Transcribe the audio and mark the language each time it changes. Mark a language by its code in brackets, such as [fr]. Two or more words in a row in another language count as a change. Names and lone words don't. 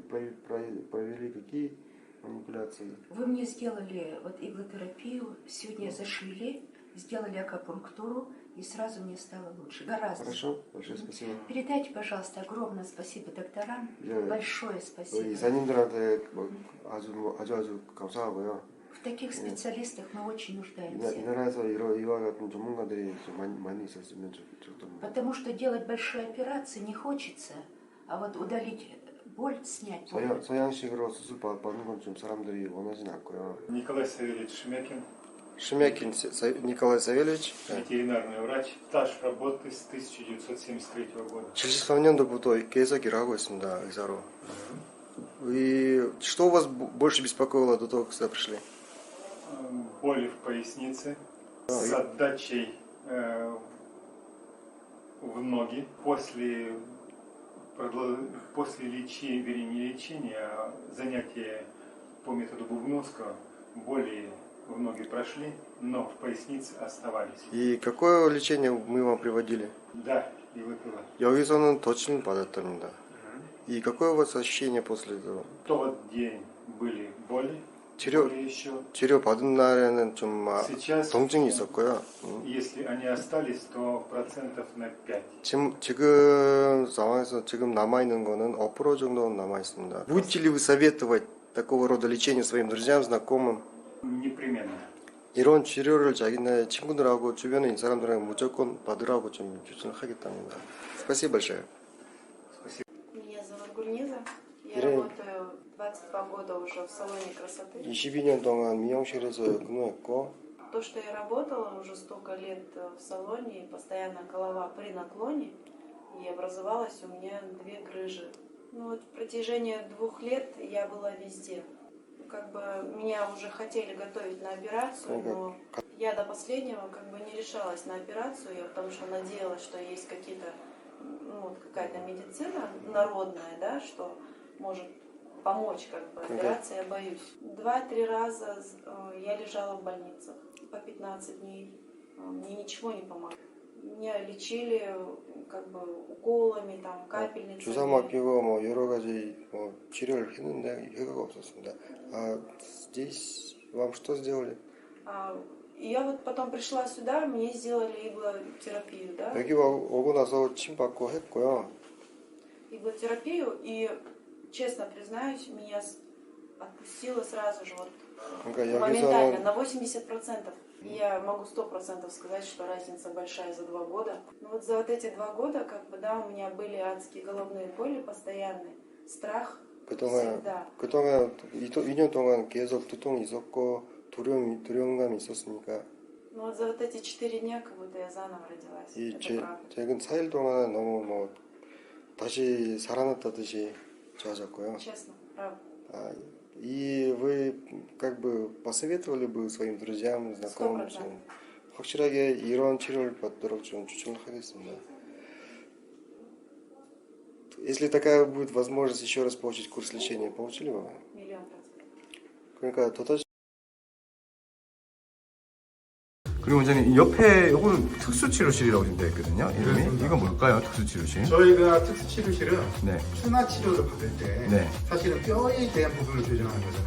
[ru] провели какие манипуляции? Вы мне сделали вот иглотерапию, сегодня зашили, сделали акупунктуру, и сразу мне стало лучше. Гораздо. Хорошо, большое спасибо. Передайте, пожалуйста, огромное спасибо докторам. Большое спасибо. [ko] 이사님들한테 아주 감사하고요. [ru] В таких специалистах мы очень [ko] 이 [ru] нуждаемся. [ko] 나라에서 이와 같은 전문가들이 좀 많이 있었으면 좋겠습니다. [ru] Потому что делать большие операции не хочется, а вот удалить боль, снять боль. [ko] 서양식으로 수술 받는 건 좀 사람들이 원하진 않고요. [ru] Николай Савельевич Шемякин, Шемякин Николай Савельевич. ветеринарный врач, стаж работы с 1973 года. [ko] 73년도부터 계속 일하고 있습니다, 의사로. [ru] И что у вас больше беспокоило до того, как сюда пришли? Боли в пояснице с отдачей в ноги после лечения, вернее, не лечения, а занятия по методу Бубновского, боли в ноги прошли, но в пояснице оставались. И какое лечение мы вам приводили? Да, и выпила. [ko] 여기서는 덧칠 받았답니다. [ru] И какое у вас ощущение после этого? В тот день были боли, боли еще. [ko] 치료 받은 날에는 좀 [ru] Сейчас, [ko] 통증이 있었고요. [ru] если они остались, то процентов на 5. [ko] 지금 상황에서 지금 남아 있는 거는 5% 정도 남아 있습니다. [ru] Будете ли вы советовать такого рода лечение своим друзьям, знакомым? Непременно. [ko] 이런 치료를 자기네 친구들하고 주변에 있는 사람들하고 무조건 받으라고 좀 추천을 하겠답니다. [ru] Спасибо большое. Меня зовут Гурниза. Я Ирина. работаю 22 года уже в салоне красоты. [ko] 22년 동안 미용실에서 근무했고 [ru] То, что я работала уже столько лет в салоне, постоянно голова при наклоне, и образовалась у меня 2 грыжи. Ну вот в протяжении 2 лет я была везде. Как бы меня уже хотели готовить на операцию, но я до последнего как бы не решалась на операцию, я потому что надеялась, что есть какие-то, ну, какая-то медицина народная, да, что может помочь как бы операции, я боюсь. 2-3 раза я лежала в больницах по 15 дней, мне ничего не помогло. Меня лечили как бы уколами, там, капельницами. [ko] 주사 맞기고 뭐 여러 가지 뭐 치료를 했는데 효과가 없었습니다. [ru] А здесь вам что сделали? И я вот потом пришла сюда, мне сделали иглотерапию, да? [ko] 여기 오고 나서 침 받고 했고요. [ru] Иглотерапию, и честно признаюсь, меня отпустило сразу же вот [ko] 그러니까 [ru] моментально, [ko] 여기서는 [ru] на 80%. И я могу 100% сказать, что разница большая за 2 года. Но вот за вот эти 2 года, как бы, да, у меня были адские головные боли постоянные, страх всегда. [ko] 그동안 2년 동안 계속 두통이 있었고 두려움감이 있었으니까 [ru] Ну вот за вот эти 4 дня, как будто я заново родилась. [ko] 이 [ru] Это правда. [ko] 최근 4일 동안 너무 뭐 다시 살아났다듯이 좋아졌고요. [ru] Честно, правда. И вы как бы посоветовали бы своим друзьям, знакомым, [ko] 확실하게 이런 치료를 받도록 좀 추천을 하겠습니다. [ru] Если такая будет возможность еще раз получить курс лечения, получили бы? 1,000,000%. [ko] 그러니까 도다시 그리고 원장님 이 옆에 이거는 특수치료실이라고 지금 되어 있거든요. 이름이 이건 뭘까요? 특수치료실? 저희가 특수치료실은 네. 추나 치료를 받을 때 네. 사실은 뼈에 대한 부분을 교정하는 거잖아요.